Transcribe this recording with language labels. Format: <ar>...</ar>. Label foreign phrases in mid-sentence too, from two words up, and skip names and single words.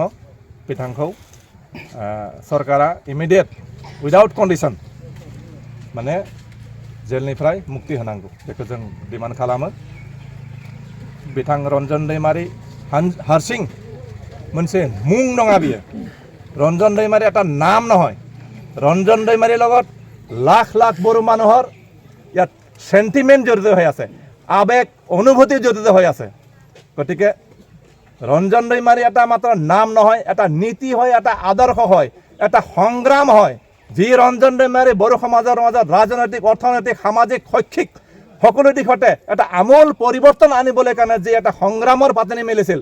<brx>बिथांखौ सरकारा</brx> <en>immediate without condition</en> <brx>माने जेलनिफ्राय मुक्ति होनांगौ, बेखौ जों डिमान्ड खालामो। बिथां रन्जन दैमारि हारसिं मोनसे मुं नङा बियो।</brx> <as>रन्जन दैमारि এটা নাম নহয়। ৰঞ্জন दैमारिৰ লগত লাখ লাখ বড়ো মানুহৰ ইয়াত সেন্টিমেন্ট জড়িত হৈ আছে, আবেগ অনুভূতি জড়িত হৈ আছে। গতিকে ৰঞ্জন দৈমাৰী এটা মাত্ৰ নাম নহয়, এটা নীতি হয়, এটা আদৰ্শ হয়, এটা সংগ্ৰাম হয়, যি ৰঞ্জন দৈমাৰী বড়ো সমাজৰ মাজত ৰাজনৈতিক, অৰ্থনৈতিক, সামাজিক, শৈক্ষিক সকলো দিশতে এটা আমূল পৰিৱৰ্তন আনিবলৈ কাৰণে যি এটা সংগ্ৰামৰ পাতনি মেলিছিল।</as>